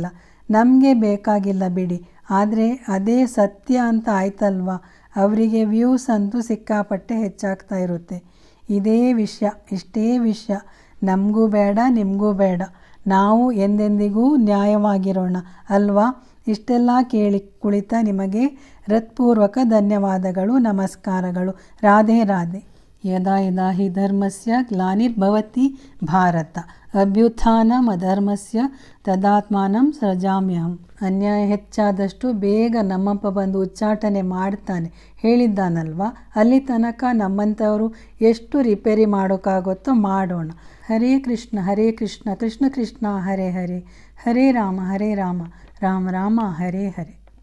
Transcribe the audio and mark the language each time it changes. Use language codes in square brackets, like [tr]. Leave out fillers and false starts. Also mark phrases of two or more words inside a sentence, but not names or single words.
[kn] ನಮಗೆ ಬೇಕಾಗಿಲ್ಲ ಬಿಡಿ, ಆದರೆ ಅದೇ ಸತ್ಯ ಅಂತ ಆಯ್ತಲ್ವ, ಅವರಿಗೆ ವ್ಯೂಸ್ ಅಂತೂ ಸಿಕ್ಕಾಪಟ್ಟೆ ಹೆಚ್ಚಾಗ್ತಾ ಇರುತ್ತೆ. ಇದೇ ವಿಷಯ, ಇಷ್ಟೇ ವಿಷಯ ನಮಗೂ ಬೇಡ, ನಿಮಗೂ ಬೇಡ. ನಾವು ಎಂದೆಂದಿಗೂ ನ್ಯಾಯವಾಗಿರೋಣ ಅಲ್ವಾ? ಇಷ್ಟೆಲ್ಲ ಕೇಳಿ ಕುಳಿತ ನಿಮಗೆ ಹೃತ್ಪೂರ್ವಕ ಧನ್ಯವಾದಗಳು, ನಮಸ್ಕಾರಗಳು. ರಾಧೆ ರಾಧೆ. [sa] ಯದಾ ಯದಾ ಹಿ ಧರ್ಮಸ್ಯ ಗ್ಲಾನಿರ್ಭವತಿ ಭಾರತ ಅಭ್ಯುತ್ಥಾನಮ್ ಅಧರ್ಮಸ್ಯ ತದಾತ್ಮಾನಂ ಸೃಜಾಮ್ಯಹಂ. [kn] ಅನ್ಯಾಯ ಹೆಚ್ಚಾದಷ್ಟು ಬೇಗ ನಮ್ಮಪ್ಪ ಬಂದು ಉಚ್ಚಾಟನೆ ಮಾಡ್ತಾನೆ ಹೇಳಿದ್ದಾನಲ್ವ, ಅಲ್ಲಿ ತನಕ ನಮ್ಮಂಥವರು ಎಷ್ಟು ರಿಪೇರಿ ಮಾಡೋಕ್ಕಾಗುತ್ತೋ ಮಾಡೋಣ. [sa] ಹರೇ ಕೃಷ್ಣ ಕೃಷ್ಣ ಕೃಷ್ಣ ಹರೇ ಹರೇ, ಹರೇ ರಾಮ ರಾಮ ರಾಮ ಹರೇ ಹರೇ.